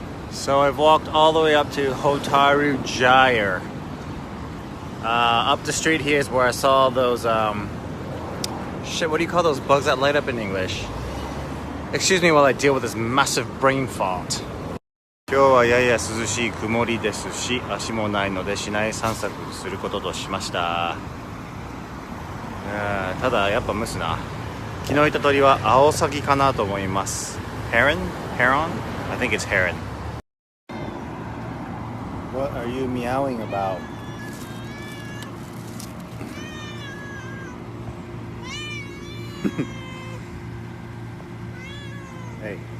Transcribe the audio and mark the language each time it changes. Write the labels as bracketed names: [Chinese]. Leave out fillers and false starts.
[English] So I've walked all the way up to Hotaru Gyre. Up the street here is where I saw those shit, what do you call those bugs that light up in English? Excuse me while I deal with this massive brain fart. [Japanese] 今日はやや涼しい曇りですし、足もないので市内散策することとしました。ただやっぱ蒸すな。昨日言った鳥はアオサギかなと思います。 [English] Heron? Heron? I think it's heron. What are you meowing about? Hey.